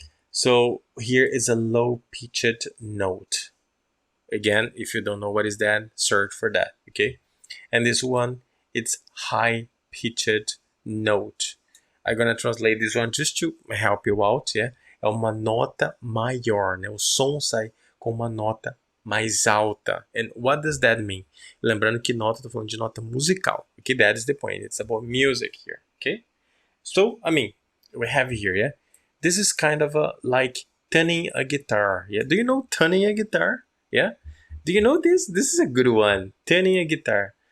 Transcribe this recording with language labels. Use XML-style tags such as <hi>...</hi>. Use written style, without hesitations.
<en>So here is a low pitched note. Again, if you don't know what is that, search for that, okay? And this one, it's high pitched note. I'm gonna translate this one just to help you out, yeah?</en> <pt>É uma nota maior, né? O som sai com uma nota mais alta.</pt> <en>And what does that mean?</en> <pt>Lembrando que nota, tô falando de nota musical.</pt> <en>Okay, that is the point. It's about music here, okay? So, I mean, we have here, yeah? This is kind of a, like tuning a guitar, yeah? Do you know tuning a guitar? Yeah? Do you know this? This is a good one. Tuning a guitar.</en>